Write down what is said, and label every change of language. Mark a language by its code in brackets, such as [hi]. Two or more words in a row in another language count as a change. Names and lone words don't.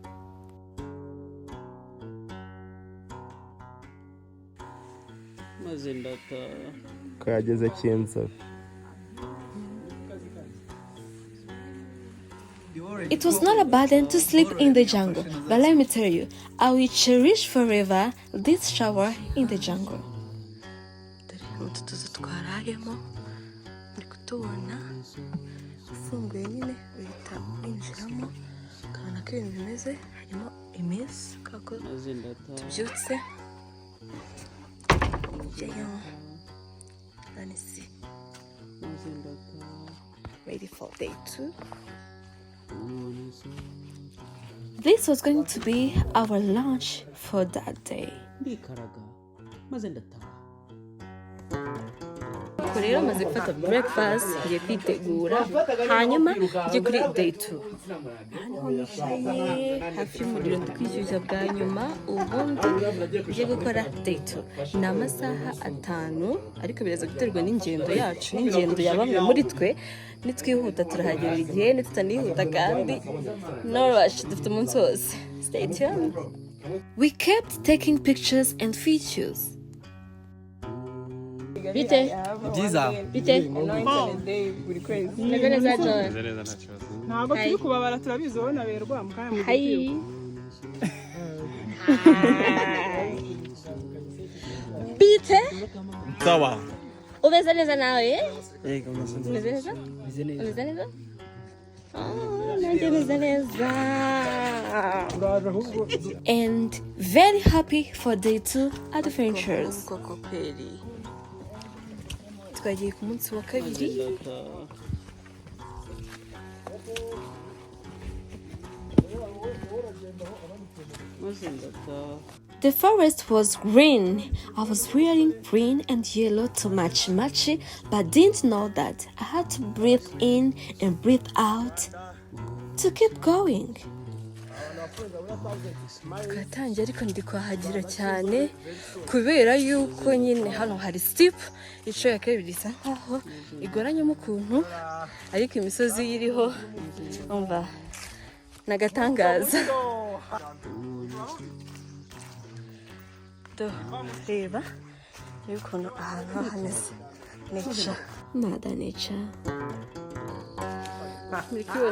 [rw] Kageze Cyinzobe. [en] It was not a burden to sleep in the jungle, but let me tell you, I will cherish forever this shower in the jungle. [rw] Ufunguye nyine uhita winjiramo ukabona ko ibintu bimeze harimo imizi kako tubyutse [en] ready for day 2. This was going to be our lunch for that day. [rw] Rero maze gufata breakfast ngiye kwitegura hanyuma ngiye kuri day 2. Hano nicaye hafi y'umuriro ndikwishyushya bwa nyuma ubundi ngiye gukora day 2. Ni amasaha 5 ariko biraza guterwa n'ingendo yacu n'ingendo ya bamwe muri twe. Nitwihuta turahagera igihe nitutanihuta kandi [en] no rush [rw] dufite umunsi wose. [en] Stay tuned. We kept taking pictures and videos. [rw] Bite? Byiza. Bite? Neza John. Ntabwo turi kubabara turabizi wowe naberwa mukanya mu Hi. Bite? Sawa. Umeze neza nawe? Yego Umeze neza? Umeze neza? Nanjye meze neza. [en] And very happy for day 2 adventures. [rw] Twagiye ku munsi wa kabiri. [en] The forest was green. I was wearing green and yellow to match, but didn't know that I had to breathe in and breathe out to keep going. [rw] twatangiye ariko ndi kuhagera cyane kubera yuko nyine hano hari steep inshuro ya kabiri isa nkaho igoranyemo ukuntu ariko imisozi iriho umva nagatangaza reba y'ukuntu ahantu hameze [en] nature mother nature [rw] muri kubona